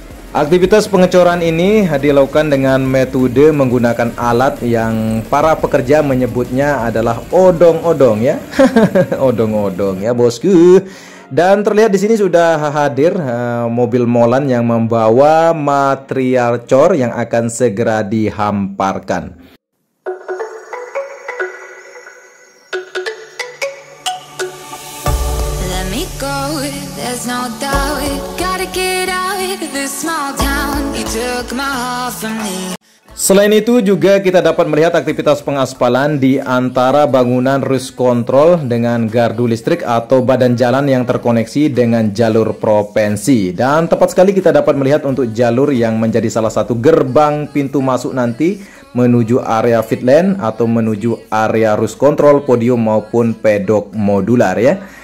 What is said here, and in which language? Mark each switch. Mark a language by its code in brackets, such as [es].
[id] Aktivitas pengecoran ini dilakukan dengan metode menggunakan alat yang para pekerja menyebutnya adalah odong-odong ya. Odong-odong ya bosku. Dan terlihat di sini sudah hadir mobil molan yang membawa material cor yang akan segera dihamparkan. [en] Let me go, there's no doubt, gotta get out of this small town. You took my heart from me. [id] Selain itu juga kita dapat melihat aktivitas pengaspalan di antara bangunan wrist control dengan gardu listrik atau badan jalan yang terkoneksi dengan jalur propensi. Dan tepat sekali kita dapat melihat untuk jalur yang menjadi salah satu gerbang pintu masuk nanti menuju area fitland atau menuju area wrist control, podium maupun pedok modular ya.